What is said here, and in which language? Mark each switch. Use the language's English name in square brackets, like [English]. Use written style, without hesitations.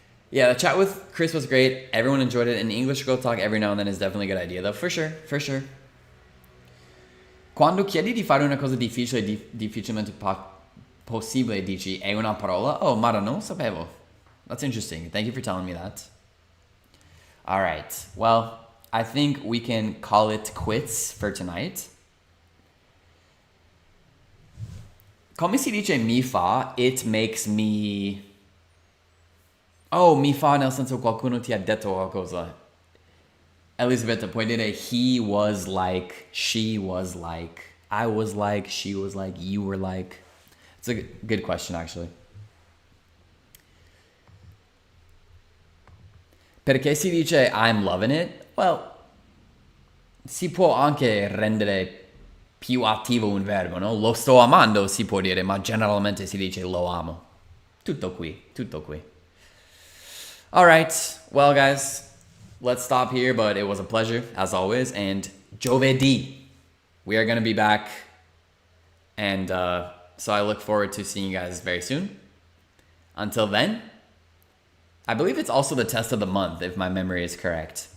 [English] Yeah, the chat with Chris was great. Everyone enjoyed it. And English Girl Talk every now and then is definitely a good idea, though. For sure, for sure. [Italian] Quando chiedi di fare una cosa difficile, difficilmente possibile, dici, è una parola? Oh, Mara, non lo sapevo. [English] That's interesting. Thank you for telling me that. All right. Well, I think we can call it quits for tonight. [Italian] Come si dice mi fa? [English] It makes me... [Italian] Oh, mi fa nel senso qualcuno ti ha detto qualcosa. [English] Elisabetta, [Italian] puoi dire [English] he was like, she was like, I was like, she was like, you were like. It's a good question, actually. [Italian] Perché si dice [English] I'm loving it? [Italian] Well, si può anche rendere più attivo un verbo, no? Lo sto amando si può dire, ma generalmente si dice lo amo. Tutto qui, tutto qui. [English] All right, well, guys, let's stop here, but it was a pleasure, as always, and giovedì, we are going to be back, and so I look forward to seeing you guys very soon. Until then, I believe it's also the test of the month, if my memory is correct.